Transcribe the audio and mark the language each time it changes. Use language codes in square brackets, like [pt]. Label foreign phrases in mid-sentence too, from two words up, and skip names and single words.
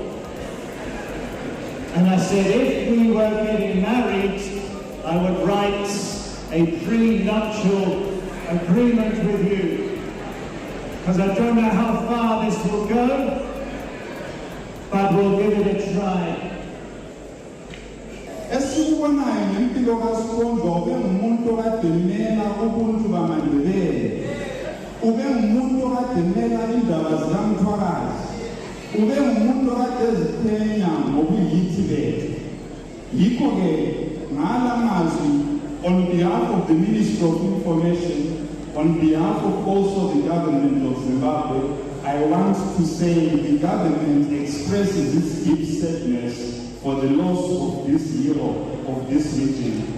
[en] And I said, if we were getting married, I would write a prenuptial agreement with you, because I don't know how far this will go, but we'll give it a try. [nd] Esikubonayo ngempilo kaSikhonjwa ube ngumuntu okademela ubuntu bamaNdebele, ube ngumuntu okademela indaba zikaMthwakazi, ube ngumuntu okade eziphenya ngobuyithi bethu. [en] Yikho-ke on behalf of the Ministry of Information, on behalf of also the government of Zimbabwe, I want to say the government expresses its deep sadness for the loss of this hero of this region.